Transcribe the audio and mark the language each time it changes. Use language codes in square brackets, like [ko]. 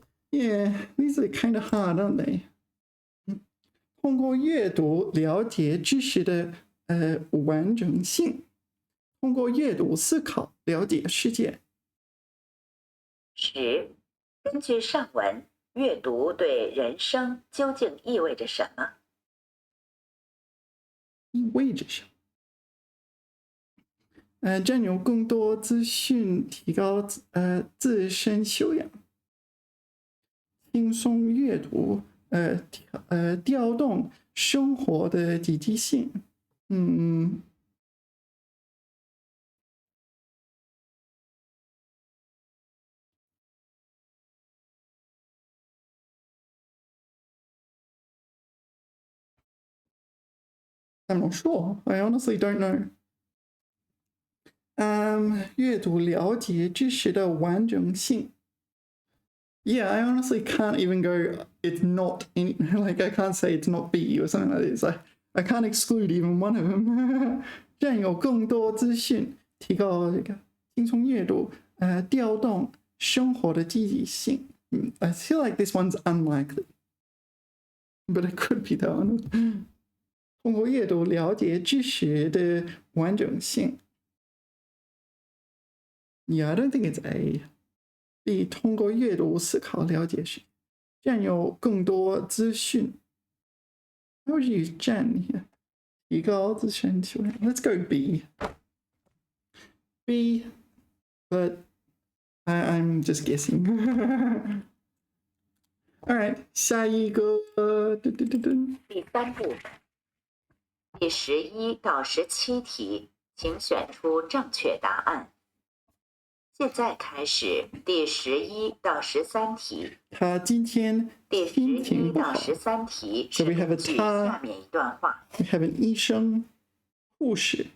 [en] Yeah, these are kind of hard, aren't they? [zh] 通过阅读了解知识的完整性，通过阅读思考了解世界。 10. 根据上文，阅读对人生究竟意味着什么？意味着什么？占有更多资讯，提高自身修养，轻松阅读，调动生活的积极性。 [en] I'm not sure. I honestly don't know. [zh] 阅读了解知识的完整性。 [en] Yeah, I honestly can't even go, it's not in, like, I can't say it's not B or something like this. I can't exclude even one of them. [zh] 占有更多资讯，提高这个轻松阅读，调动生活的积极性。 [en] I feel like this one's unlikely, but it could be that one. [zh] 通过阅读了解知识的完整性。 [en] Yeah, I don't think it's A. B. [zh] 通过阅读思考了解时，占有更多资讯。 [en] I would use 占 here. [zh] 提高资讯数量。 [en] Let's go B. B, but I'm just guessing. All right, [zh] 下一个。第3部分，第11到17题，请选出正确答案。现在开始第11到13题。他今天第11到13题是根据下面一段话。 [en] We have an [zh] 医生、护士。